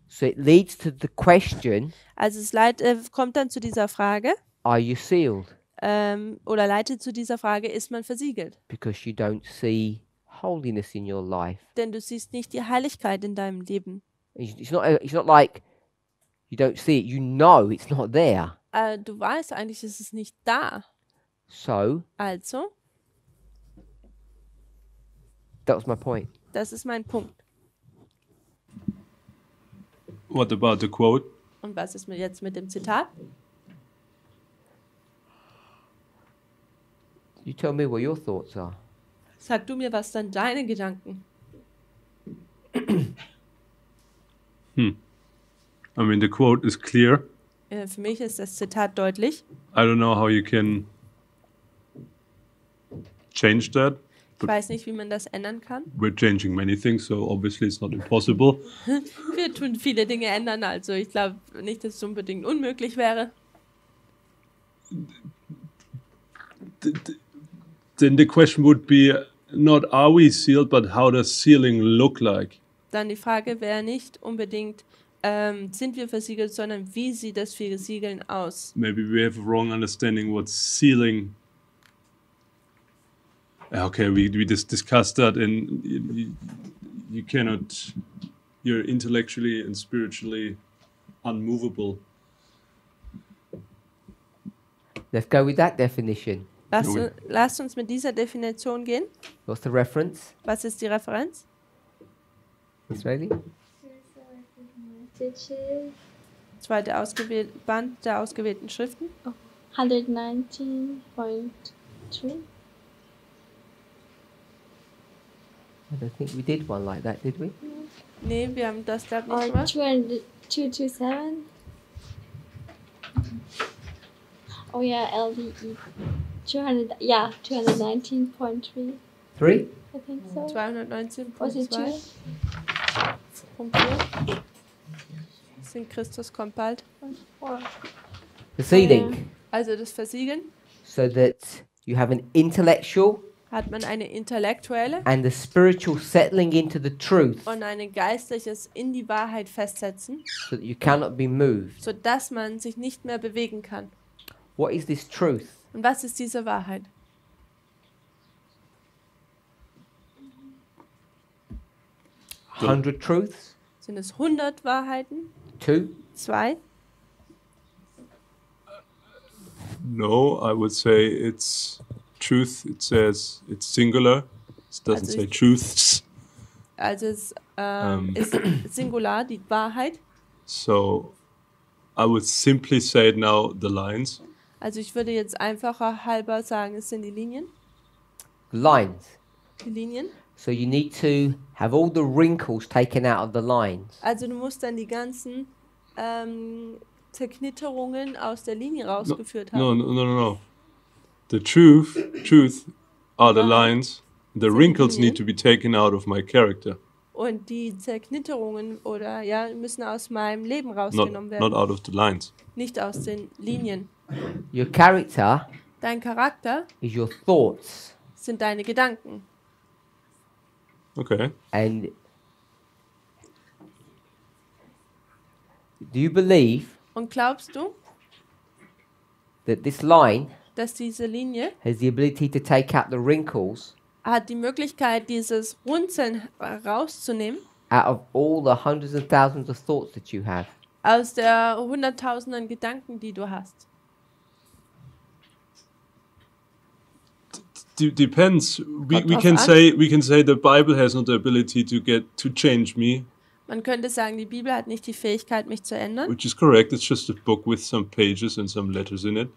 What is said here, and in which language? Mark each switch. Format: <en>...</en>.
<en>So it leads to the question,</en> <de>Also es kommt dann zu dieser Frage,</de> <en>are you sealed?</en> <de>oder leitet zu dieser Frage, ist man versiegelt?</de> <en>Because you don't see holiness in your life.</en> <de>Denn du siehst nicht die Heiligkeit in deinem Leben.</de> <en>It's not like you don't see it, you know it's not there.</en> <de>Du weißt eigentlich, ist es nicht da.</de> <en>So,</en> <de>Also,</de> <en>that was my point.</en> <de>das ist mein Punkt.</de> <en>What about the quote?</en> <de>Und was ist jetzt mit dem Zitat?</de> <en>You tell me what your thoughts are.</en> <de>Sag du mir, was dann deine Gedanken?</de> <en>I mean, the quote is clear.</en> <de>Für mich ist das Zitat deutlich.</de> <en>I don't know how you can change that.</en> <de>Ich weiß nicht, wie man das ändern kann.</de> <en>We're changing many things, so obviously it's not impossible.</en> <de>Wir tun viele Dinge ändern, also ich glaube nicht, dass es unbedingt unmöglich wäre.</de> <en>Then the question would be not are we sealed, but how does sealing look like?</en> <de>Dann die Frage wäre nicht unbedingt, sind wir versiegelt, sondern wie sieht das Versiegeln aus?</de> <en>Maybe we have a wrong understanding what sealing. Okay, we just discussed that, and you cannot. You're intellectually and spiritually unmovable. Let's go with that definition.</en> <de>Lasst uns mit dieser Definition gehen.</de> <en>What's the reference?</en> <de>Was ist die Referenz?</de> <en>Israeli?</en> <de>Zweite Band der ausgewählten Schriften.</de> <en>119.3. I don't think we did one like that, did we?</en> <de>Nee, wir haben das glaube ich</de> <en>Or</en> <de>nicht gemacht.</de> <en>227. Oh yeah, LDE. 219.3. 3? I think so.</en> <de>219.2. Punkt 4. Sind Christus kommt bald.</de> <en>The sealing.</en> <de>Also das Versiegeln.</de> <en>So that you have an intellectual</en> <de>Hat man eine intellektuelle</de> <en>and a spiritual settling into the truth,</en> <de>und ein geistliches in die Wahrheit festsetzen,</de> <en>so that you cannot be moved.</en> <de>sodass man sich nicht mehr bewegen kann.</de> <en>What is this truth?</en> <de>Und was ist diese Wahrheit?</de> <en>100 truths?</en> <de>Sind es 100 Wahrheiten?</de> <en>2?</en> <de>2?</de> <en>No, I would say it's truth. It says it's singular. It doesn't say truths.</en> <de>Also es ist Singular, die Wahrheit.</de> <en>So I would simply say now the lines.</en> <de>Also ich würde jetzt einfacher halber sagen, es sind die Linien.</de> <en>Lines.</en> <de>Die Linien.</de> <en>So you need to have all the wrinkles taken out of the lines.</en> <de>Also du musst dann die ganzen Zerknitterungen aus der Linie rausgeführt haben.</de> <en>No. The truth are the lines. The wrinkles need to be taken out of my character.</en> <de>Und die Zerknitterungen müssen aus meinem Leben rausgenommen werden.</de> <en>Not out of the lines.</en> <de>Nicht aus den Linien.</de> <en>Your character</en> <de>Dein Charakter</de> <en>is your thoughts.</en> <de>sind deine Gedanken.</de> <en>Okay. And do you believe</en> <de>Und glaubst du,</de> <en>that this line</en> <de>dass diese Linie</de> <en>has the ability to take out the wrinkles</en> <de>hat die Möglichkeit, dieses Runzeln rauszunehmen</de> <en>out of all the hundreds and thousands of thoughts that you have?</en> <de>aus der hunderttausenden Gedanken, die du hast?</de> <en>Depends. We can say the Bible has not the ability to change me.</en> <de>Man könnte sagen, die Bibel hat nicht die Fähigkeit, mich zu ändern.</de> <en>Which is correct. It's just a book with some pages and some letters in it.</en>